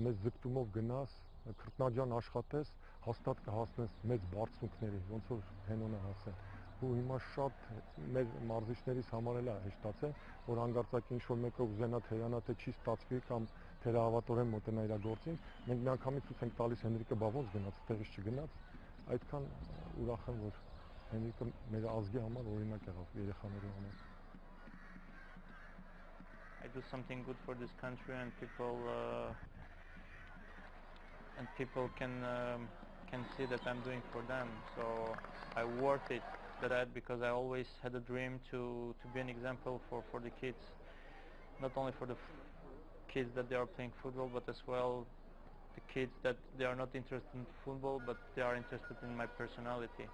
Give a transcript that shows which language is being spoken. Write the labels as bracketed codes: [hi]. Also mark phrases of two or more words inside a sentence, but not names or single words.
[hy] մեծ ձգտումով գնաս, քրտնաջան աշխատես, հաստատ կհասնես մեծ բարձունքների, ոնց որ Հենոնը հասել։ Ու հիմա շատ մեր մարզիչներից համար էլ է հեշտացել, որ հանկարծակի ինչ-որ մեկը ուզենա թերանա, թե չի ստացվի կամ թերահավատորեն մոտենա իր գործին, մենք միանգամից ցույց ենք տալիս Հենրիկը բա ոնց գնաց, տեղից չգնաց, այդքան ուրախ եմ, որ Հենրիքը մեր ազգի համար օրինակ եղավ երեխաների համար։ [en] I do something good for this country, and people can see that I'm doing for them. So I worth it that because I always had a dream to be an example for the kids, not only for the kids that they are playing football, but as well the kids that they are not interested in football, but they are interested in my personality.